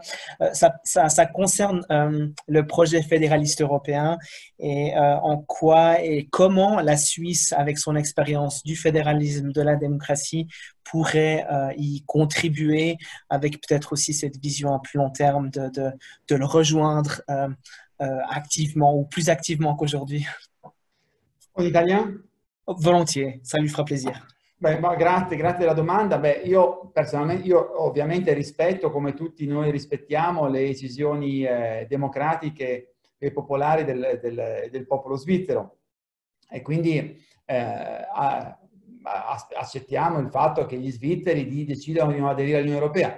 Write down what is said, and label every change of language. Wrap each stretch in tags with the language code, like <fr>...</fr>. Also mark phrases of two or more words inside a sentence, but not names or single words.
<fr>Ça concerne le projet fédéraliste européen et en quoi et comment la Suisse, avec son expérience du fédéralisme, de la démocratie, pourrait y contribuer avec peut-être aussi cette vision à plus long terme de le rejoindre activement ou plus activement qu'aujourd'hui. En italien? Volontiers, ça lui fera plaisir.</fr> <it>Grazie della domanda. Io personalmente, ovviamente rispetto, come tutti noi rispettiamo, le decisioni democratiche e popolari del popolo svizzero e quindi accettiamo il fatto che gli svizzeri decidano di non aderire all'Unione Europea.</it>